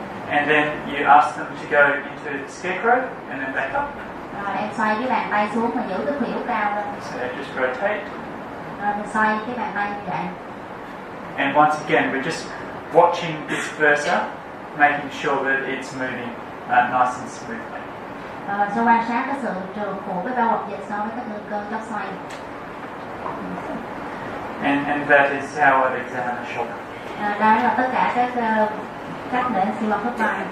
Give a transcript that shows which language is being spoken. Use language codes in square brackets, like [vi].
[en] And then you ask them to go into scarecrow and then back up. [vi] Rồi em xoay cái bàn tay xuống và giữ cái khuỷu cao lên. [en] So just rotate. [vi] Rồi mình xoay cái bàn tay như vậy. [en] And once again, we're just watching this bursa, making sure that it's moving nice and smoothly. [vi] Và mình sẽ quan sát cái sự trượt của cái bao bọc dịch so với các gân cơ chóp xoay. [en] And that is how I'd examine the shoulder. [vi] Đó là tất cả các cách để siêu âm khớp vai.